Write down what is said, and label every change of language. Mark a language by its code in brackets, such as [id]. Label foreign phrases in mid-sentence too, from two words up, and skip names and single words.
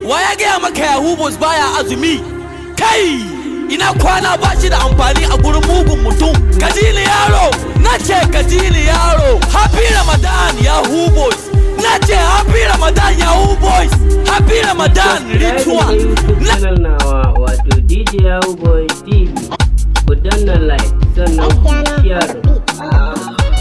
[ha] Wa ya gaya maka Yahoo Boys baya azumi? Kai! Ina kwana ba shi da amfani a gurin mugun mutum. Ka ji ni yaro! Na ce ka ji ni yaro! [en] Happy Ramadan, Yahoo Boys! Na ce Happy Ramadan, Yahoo Boys! Happy Ramadan, Subscribe Ritual! [ha] YouTube Na channel nawa, wato D J Yahoo Boy T V. Ku danna like, sannan ku share.